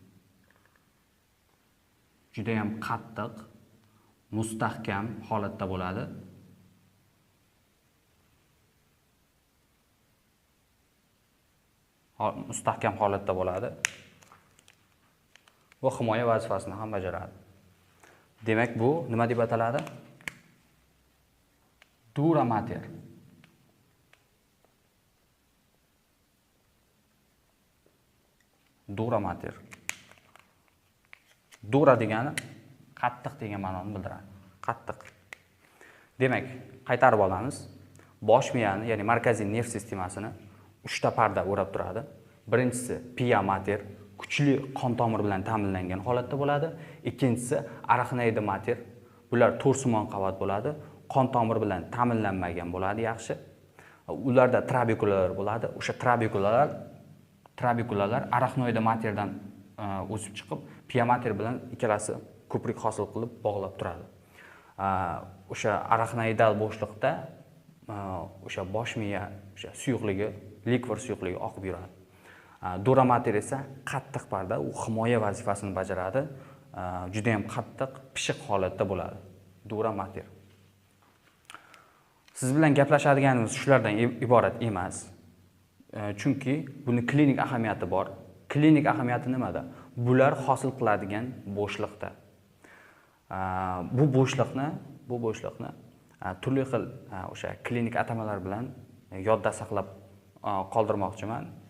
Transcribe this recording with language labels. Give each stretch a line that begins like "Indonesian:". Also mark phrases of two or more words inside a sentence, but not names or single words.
Uzbek: Juda ham qattiq, mustahkam holatda bo'ladi. Mustahkam holatda bo'ladi. Va himoya vazifasini ham bajaradi. Demak, bu nima deb ataladi?
Latin: Dura mater. Dura mater.
Uzbek: Dura degani qattiq degan ma'noni bildiradi. Qattiq. Demak, qaytarib olamiz. Bosh miyani, ya'ni markaziy nerv sistemasini 3 ta parda o'rab turadi.
Latin: Birinchisi pia mater,
Uzbek: kuchli qon tomir bilan ta'minlangan holatda bo'ladi. Ikkinchisi
Latin: arachnoid mater.
Uzbek: Bular to'rsimon qavat bo'ladi. Qon tomir bilan ta'minlanmagan bo'ladi, yaxshi. Ularda trabekulalar bo'ladi. O'sha trabekulalar
Latin: arachnoid materdan
Uzbek: o'sib chiqib,
Latin: pia mater
Uzbek: bilan ikkalasi ko'prik hosil qilib bog'lab turadi. O'sha arachnoidal bo'shliqda o'sha bosh miya o'sha suyuqligi, likvor suyuqligi oqib yuradi.
Latin: Dura mater
Uzbek: esa qattiq parda, u himoya vazifasini bajaradi. Juda ham qattiq, pishiq holatda bo'ladi.
Latin: dura mater.
Uzbek: Siz bilan gaplashadiganimiz shulardan iborat emas. Chunki buni klinik ahamiyati bor. Klinik ahamiyati nimada? Bular hosil qiladigan bo'shliqda. Bu bo'shliqni turli xil o'sha klinik atamalar bilan yodda saqlab qoldirmoqchiman.